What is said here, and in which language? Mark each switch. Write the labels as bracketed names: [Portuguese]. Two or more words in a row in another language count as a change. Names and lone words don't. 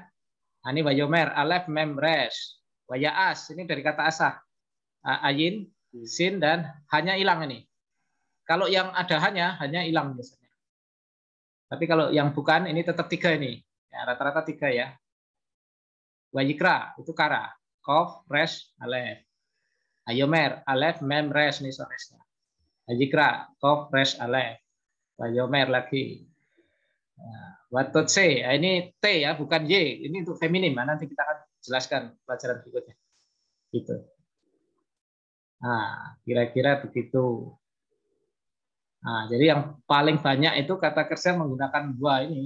[Indonesian] Ini Wayomer, alef mem res. Wayaas ini dari kata asah. Ayin, sin dan hanya hilang ini. Kalau yang ada hanya hilang biasanya. Tapi kalau yang bukan ini tetap 3 ini. Ya, rata-rata 3 ya. Wayikra itu kara. Kof, res, alef. Wayomer, alef, mem, res nih soresnya. Wayikra, kof, res, alef. Wayomer lagi. Watotse, ini T ya, bukan Y. Ini untuk feminim. Nanti kita akan jelaskan pelajaran berikutnya. Gitu. Nah, kira-kira begitu. Nah, jadi yang paling banyak itu kata kerja menggunakan wa ini.